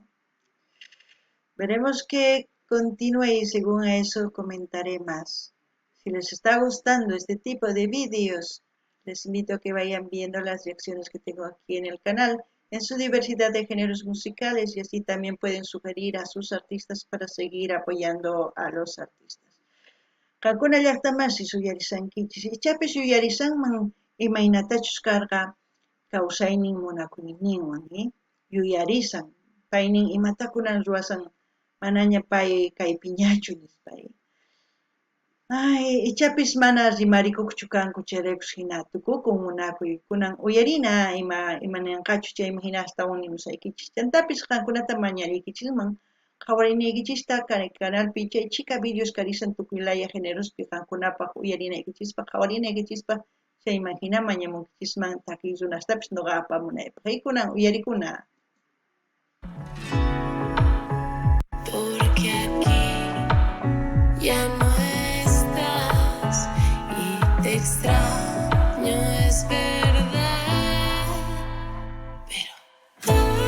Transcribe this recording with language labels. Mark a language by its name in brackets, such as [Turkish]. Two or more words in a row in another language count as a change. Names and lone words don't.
[Spanish] Veremos que continúe y según eso comentaré más. Si les está gustando este tipo de vídeos, les invito a que vayan viendo las reacciones que tengo aquí en el canal, en su diversidad de géneros musicales, y así también pueden sugerir a sus artistas para seguir apoyando a los artistas. [Quechua] Qankuna llaqtamasis uyarisankichis, ichapis uyarisanman imaynatachus karqa kawsaynin munakuyniywan, yuyarisan, paynin imatakunan ruwasan manaña pay kaypiñachu nispa. Ay, ichapis mana rimarikuqchu kanku chayraykus hina tukukun munakuy kunan uyarina imaninqachu chayman hina astawan nimusaykichis. Chantapis qankunata mañariykichisman qhawarinaykichista canalpi chay chika videos karisan tukuylaya generospi qankunapaq uyarinaykichispa qhawarinaykichispa chayman hina mañamunkichisman takiy runastapis nuqa apamunaypaq. Kunan uyarikuna. [Spanish] Porque aquí ya no te extraño, es verdad, pero